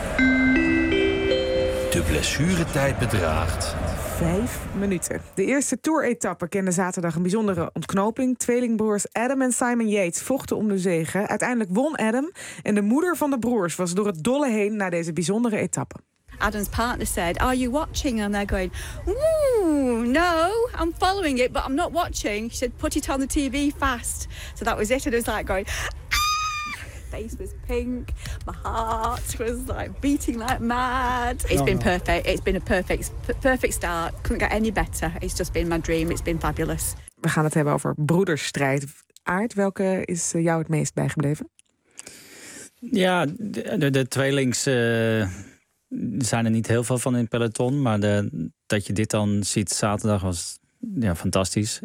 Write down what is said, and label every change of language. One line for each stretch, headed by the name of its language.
Dutch: De blessuretijd bedraagt 5 minuten. De eerste toer-etappe kende zaterdag een bijzondere ontknoping. Tweelingbroers Adam en Simon Yates vochten om de zegen. Uiteindelijk won Adam. En de moeder van de broers was door het dolle heen naar deze bijzondere etappe.
English: Adam's partner said, "Are you watching?" And they're going, "No, I'm following it, but I'm not watching." She said, "Put it on the TV fast." So that was it. And it was like going, "Ah!" Face was pink. My heart was like beating like mad. It's been perfect. It's been a perfect start. Couldn't get any better. It's just been my dream. It's been fabulous.
Dutch: We gaan het hebben over broederstrijd. Aart, welke is jou het meest bijgebleven? Ja, de tweelings. Er zijn er niet heel veel van in peloton, maar dat je dit dan ziet zaterdag was fantastisch.